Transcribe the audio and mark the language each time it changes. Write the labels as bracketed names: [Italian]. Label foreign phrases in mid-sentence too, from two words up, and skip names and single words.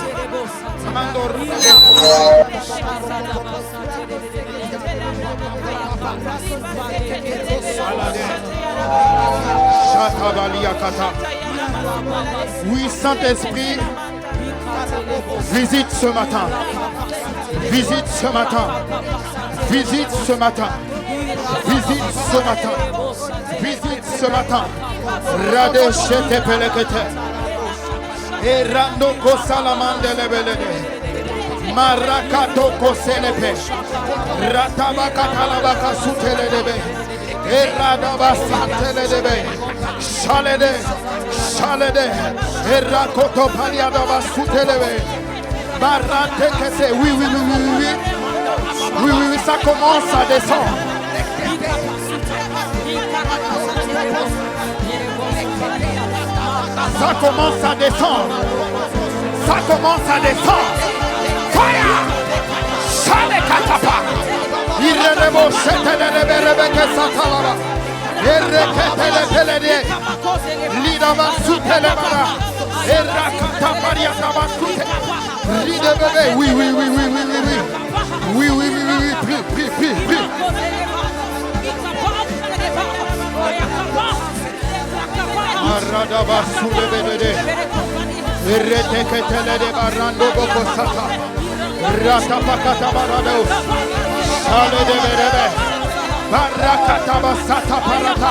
[French] Mando oui, Saint-Esprit, visite ce matin. Visite ce matin. Visite ce matin. Visite ce matin. Visite ce matin. Radeshete pelekete. Et rando kosalamande lebelede. Marakato koselepe. Ratabakatalabaka sutelebe. Et radabasatelebe. Chalede. Et rakoto paliadaba sutelebe. Barate kese. Oui. Oui, ça commence à descendre. Ça commence à descendre. Ça commence à descendre. Fire! Chale katapa. Irrebo shetelebe ke satalaba. Erreketele pelede. Lidaba sutelebara. Errakata mariataba sute. Ridebebe. Oui. Prie. Aradaba sulebede. Reteketele de barando bokosata. Ratapakata barados. Shale de berebe. Barakata basata parata.